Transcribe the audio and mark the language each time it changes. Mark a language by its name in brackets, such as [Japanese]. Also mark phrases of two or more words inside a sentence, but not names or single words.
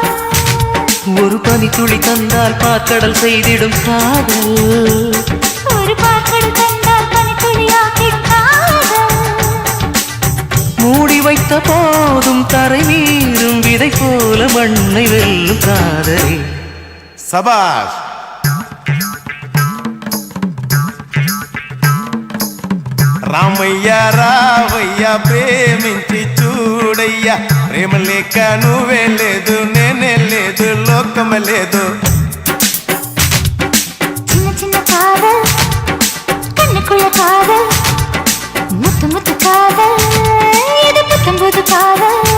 [Tamil] ஒரு பனி துளி தந்தால் பாற்கடல் செய்திடும் காதல். ஒரு பாக்கடு கண்டால் பனித்துளியாகிடும் காதல். மூடி வைத்த போதும் தரை மீறும் விதை போல மண்ணை வெல்லும் காதல். சபாஷ். [Telugu] రామయ్య రావయ్య ప్రేమించి చూడయ్యా, ప్రేమ లేక నువ్వే లేదు నేనే లేదు లోకమే లేదు. [Tamil] சின்ன சின்ன காதல், கண்ணுக்குள்ள காதல், முத்து முத்து காதல், இது புத்தம்புது காதல்.